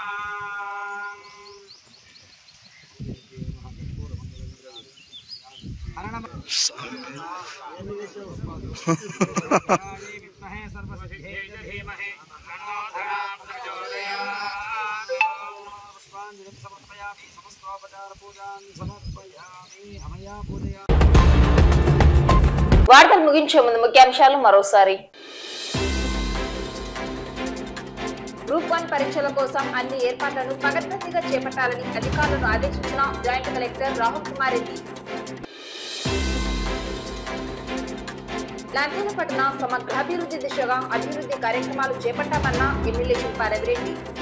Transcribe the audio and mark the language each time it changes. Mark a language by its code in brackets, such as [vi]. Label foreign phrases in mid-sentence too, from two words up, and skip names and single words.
[sa] विद्महे सर्वसिद्धिये धीमहि तन्नो प्रचोदयात्। पुष्पाञ्जलिं समर्पयामि समस्तोपचारपूजान् समर्पयामि हमया पूजयामि। [te] వార్తలు ముగించే ముందు ముఖ్యాంశాలు మరోసారి. గ్రూప్ 1 పరీక్షల కోసం అన్ని ఏర్పాట్లను పకడ్బందీగా చేపట్టాలని అధికారులను ఆదేశించిన జాయింట్ కలెక్టర్ రాహుల్ కుమార్ రెడ్డి. లంచన పట్టణ సమగ్రాభివృద్ధి దిశగా అభివృద్ధి కార్యక్రమాలు చేపట్టామన్న ఎమ్మెల్యే శిల్పా రవిరెడ్డి.